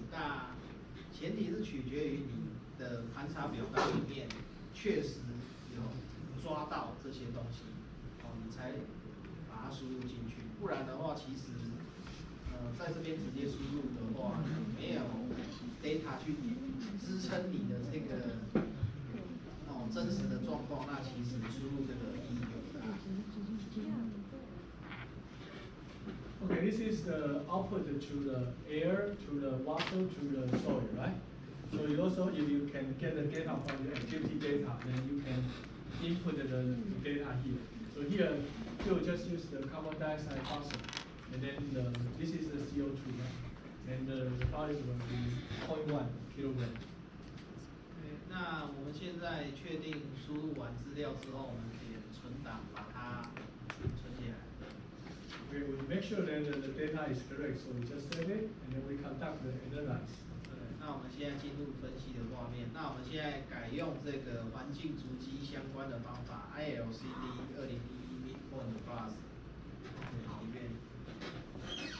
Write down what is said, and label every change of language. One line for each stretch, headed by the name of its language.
Chinese: 那前提是取决于你的盘查表单里面确实有抓到这些东西，你才把它输入进去。不然的话，其实在这边直接输入的话，没有 data 去支撑你的这个真实的状况，那其实输入这个意义就不大。
English: Okay, this is the output to the air, to the water, to the soil, right? So you also, if you can get the data from the activity data, then you can input the data here. So here, you just use the carbon dioxide parcel, and then this is the CO2, right? And the value will be 0.1 kilogram.
Chinese: 那我们现在确定输入完资料之后，我们点存档，把它存起来。
English: We will make sure that the data is correct, so we just save it, and then we conduct the analysis.
Chinese: 那我们现在进入分析的画面。那我们现在改用这个环境足迹相关的方法 ，ILCD 2011 Midpoint Plus 里面。